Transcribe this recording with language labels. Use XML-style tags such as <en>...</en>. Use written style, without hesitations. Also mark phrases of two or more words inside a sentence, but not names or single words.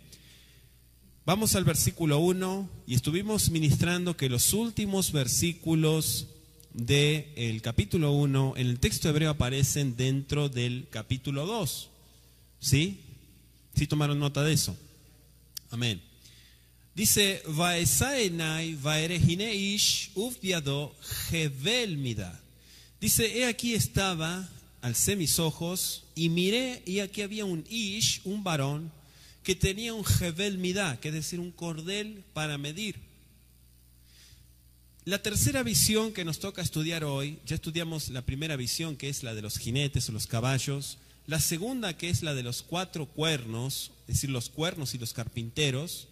<es>Vamos al versículo 1 y estuvimos ministrando que los últimos versículos del capítulo 1 en el texto hebreo aparecen dentro del capítulo 2. ¿Sí? ¿Sí tomaron nota de eso? Amén. Dice,</es> <he>ואשא עיני וארא והנה איש ובידו חבל מדה.</he> <es>Dice, he aquí estaba, alcé mis ojos y miré, y aquí había un ish, un varón, que tenía un</es> <he>חבל מדה,</he> <es>que es decir, un cordel para medir. La tercera visión que nos toca estudiar hoy, ya estudiamos la primera visión, que es la de los jinetes o los caballos, la segunda, que es la de los cuatro cuernos, es decir, los cuernos y los carpinteros.</es>